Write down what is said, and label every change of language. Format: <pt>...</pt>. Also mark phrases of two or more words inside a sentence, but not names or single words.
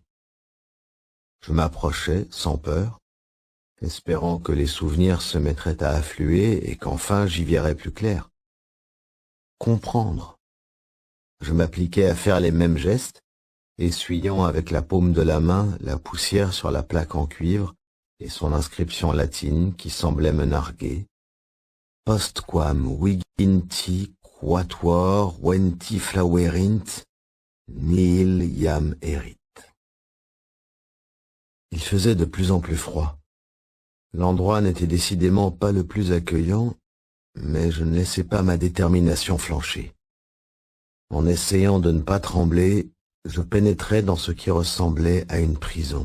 <fr>Je m'approchais sans peur, espérant que les souvenirs se mettraient à affluer et qu'enfin j'y verrais plus clair. Comprendre. Je m'appliquais à faire les mêmes gestes, essuyant avec la paume de la main la poussière sur la plaque en cuivre et son inscription latine qui semblait me narguer.</fr> <la>Postquam viginti quatuor venti flaverint, nihil iam erit.</la> <fr>Il faisait de plus en plus froid. L'endroit n'était décidément pas le plus accueillant, mais je ne laissais pas ma détermination flancher. En essayant de ne pas trembler, je pénétrais dans ce qui ressemblait à une prison.</fr>